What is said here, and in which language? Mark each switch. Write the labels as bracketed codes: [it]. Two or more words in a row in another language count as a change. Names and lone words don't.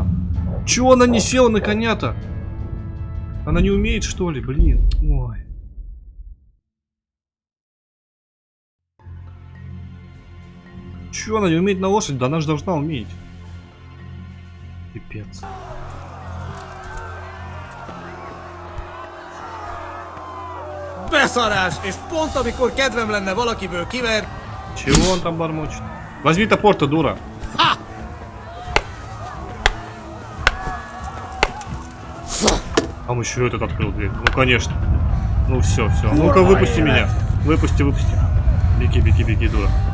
[ru] Чё она не села на коня-то? Она не умеет, что ли? Блин. Ой. Чё она не умеет на лошадь? Да она же должна уметь. Пипец. [hu] Beszarás! És pont amikor kedvem lenne valakiből kiver... [ru] Чего он там бормочет? Возьми топор-то, дура. Там еще этот открыл дверь. Ну конечно. Ну все, все. Ну-ка выпусти меня. Выпусти, выпусти. Беги, беги, беги, дура.